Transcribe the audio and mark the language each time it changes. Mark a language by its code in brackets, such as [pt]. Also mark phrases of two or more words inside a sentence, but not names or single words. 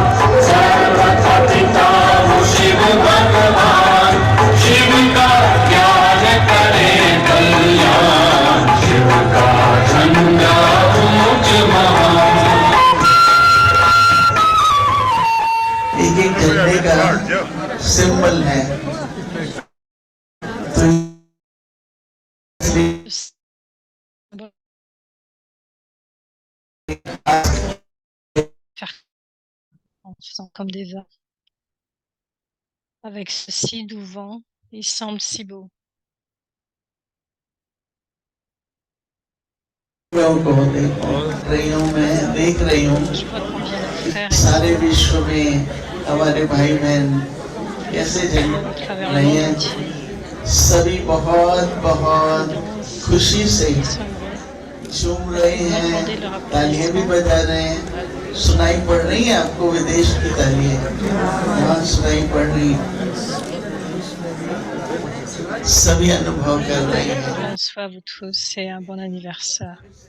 [hi] सर्व का पिता वो शिव भगवान, शिव का ज्ञान करे कल्याण. शिव का झंडा ऊंच महान. एक एक झंडे का सिंबल है. तो [fr] En faisant comme des vagues. Avec ce si doux vent, il semble si beau. [hi] को देख रही हूँ, मैं देख रही हूँ [fr] Je vois combien nos frères [hi] सारे विश्व में हमारे भाई बहन कैसे जन [fr] à travers le [hi] रहे [fr] monde [hi] हैं. [fr] entier [hi] सभी बहुत बहुत खुशी से [fr] sont heureux. [hi] झूम रहे हैं, तालियां भी बजा रहे हैं. सुनाई पड़ रही है आपको विदेश की तालियां? हाँ, सुनाई पड़ रही है. सभी अनुभव कर रहे हैं. [fr] Bonsoir à vous tous et un bon anniversaire.